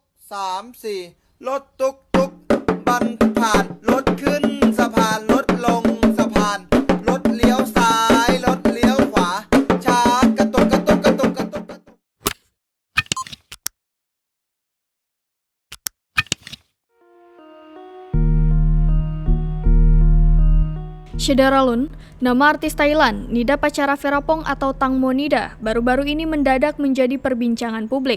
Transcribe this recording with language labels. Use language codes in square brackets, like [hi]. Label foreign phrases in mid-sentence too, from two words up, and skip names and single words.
[th] 3 4 รถตุกตุกบันผ่านรถขึ้นสะพานรถลงสะพานรถเลี้ยวซ้ายรถเลี้ยวขวาช้ากระตุกกระตุกกระตุกกระตุกกระตุก [id] Syederalun, nama artis Thailand, Nida Pacara Ferapong atau Tang Mo Nida, baru-baru ini mendadak menjadi perbincangan publik.